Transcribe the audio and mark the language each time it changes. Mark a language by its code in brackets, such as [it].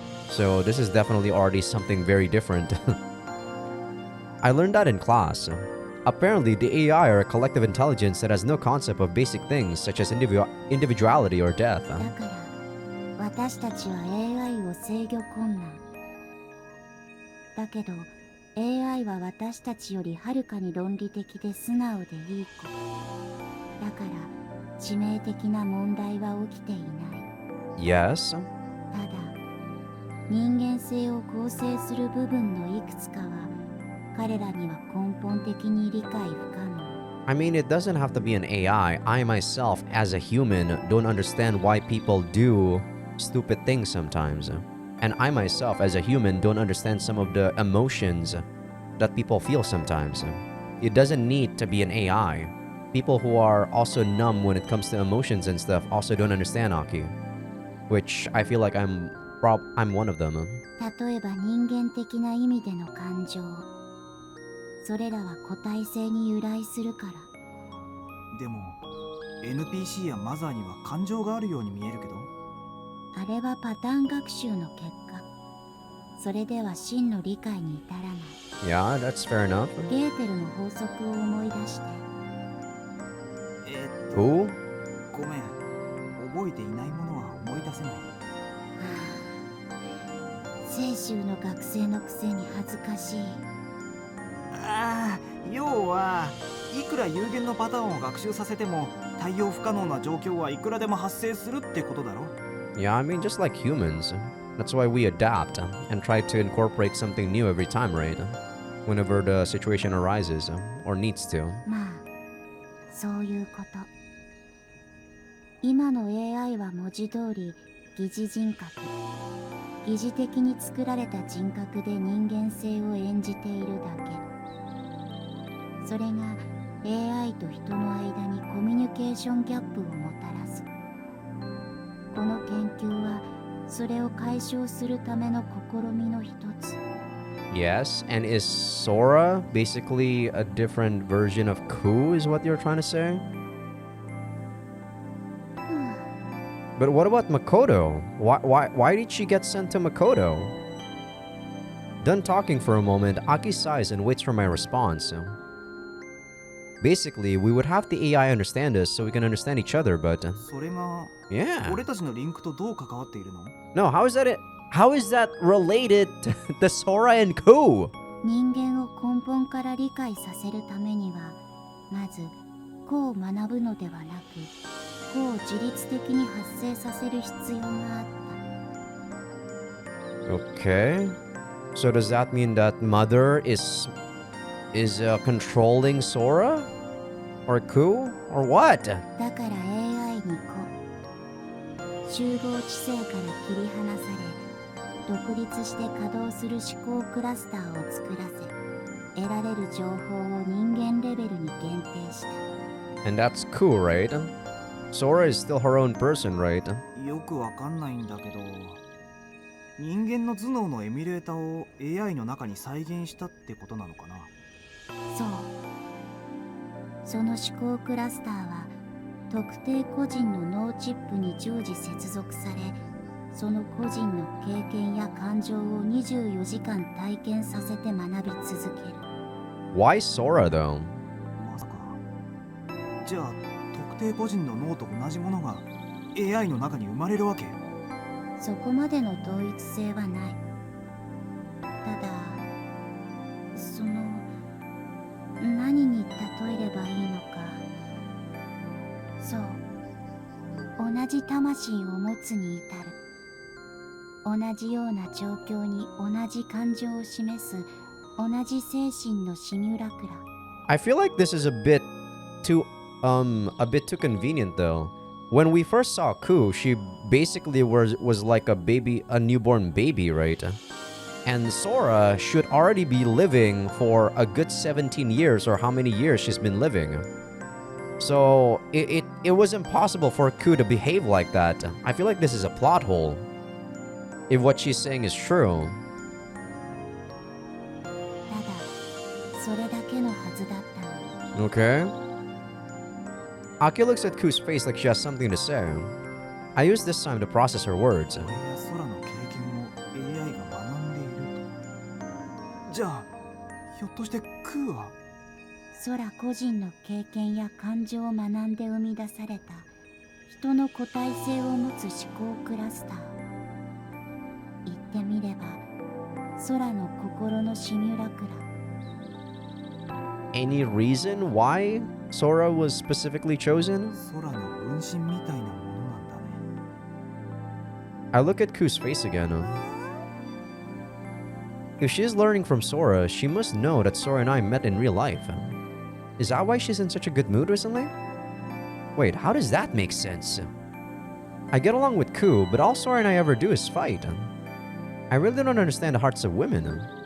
[en] So this is definitely already something very different. I learned that in class. Apparently, the AI are a collective intelligence that has no concept of basic things such as individuality or death. [ja] だから私たちは AI を制御困難。だけど AI は私たちよりはるかに論理的で素直でいい子。だから致命的な問題は起きていない。 [en] Yes? [ja] ただ人間性を構成する部分のいくつかは彼らには根本的に理解不可能。 [en] I mean, it doesn't have to be an AI. I myself, as a human, don't understand why people do stupid things sometimes. And I myself, as a human, don't understand some of the emotions that people feel sometimes. It doesn't need to be an AI. People who are also numb when it comes to emotions and stuff also don't understand Aki. Which I feel like I'm one of them. [ja] 例えば人間的な意味での感情。それらは個体性に由来するから。でも NPC やマザーには感情があるように見えるけど。あれはパターン学習の結果。それでは真の理解に至らない。 [en] Yeah, that's fair enough. [ja] ゲーテルの法則を思い出して。 [en] Who? [ja] ごめん、覚えていないものは思い出せない。清州の学生のくせに恥ずかしい。ああ、要はいくら有限のパターンを学習させても対応不可能な状況はいくらでも発生するってことだろ。 [en] Yeah, I mean, just like humans. That's why we adapt and try to incorporate something new every time, right? Whenever the situation arises or needs to. [ja] まあそういうこと。今の AI は文字通り疑似人格。疑似的に作られた人格で人間性を演じているだけ。それが AI と人の間にコミュニケーションギャップをもたらす。この研究はそれを解消するための試みの一つ。 [en] Yes, and is Sora basically a different version of Ku, is what you're trying to say? But what about Makoto? Why did she get sent to Makoto? Done talking for a moment, Aki sighs and waits for my response. Basically, we would have the AI understand us so we can understand each other, but [ja] それが [en] yeah. [ja] 俺たちのリンクとどう関わっているの？ [en] No, how is that related to Sora and Ku? [ja] 人間を根本から理解させるためには、まず個を学ぶのではなく、個を自律的に発生させる必要があった。 [en] Okay. So does that mean that Mother is controlling Sora? Or Ku? Or what? [ja] だから AI に集合知性から切り離され、独立して稼働する思考クラスターを作らせ、得られる情報を人間レベルに限定した。 [en] And that's Ku, right? Sora is still her own person, right? [ja] よくわかんないんだけど、人間の頭脳のエミュレーターを AI の中に再現したってことなのかな？そう。その思考クラスターは特定個人の脳チップに常時接続され、その個人の経験や感情を24時間体験させて学び続ける。 [en] Why Sora, though? [ja] まさか。じゃあ特定個人の脳と同じものが AI の中に生まれるわけ？そこまでの統一性はない。ただ、その何に例えればいいのか。そう、魂を持つに至る。同じような状況に同じ感情を示す同じ精神のシミュラクラ。 [en] I feel like this is a bit too convenient though. When we first saw Ku, she basically was like a baby, a newborn baby, right? And Sora should already be living for a good 17 years or how many years she's been living. So it was impossible for Ku to behave like that. I feel like this is a plot hole. If what she's saying is true. [ja] ただ、それだけのはずだったの。 [en] Okay. Aki looks at Ku's face like she has something to say. I use this time to process her words. [ja] 俺や空の経験を AI が学んでいると。じゃあ、ひょっとしてクーは空個人の経験や感情を学んで生み出された人の個体性を持つ思考クラスター。言ってみれば、空の心のシミュラクラ。 [en] Any reason why Sora was specifically chosen? [ja] 空の分身みたいなものなんだね。 [en] I look at Ku's face again. If she's learning from Sora, she must know that Sora and I met in real life. Is that why she's in such a good mood recently? Wait, how does that make sense? I get along with Ku, but all Sora and I ever do is fight. I really don't understand the hearts of women.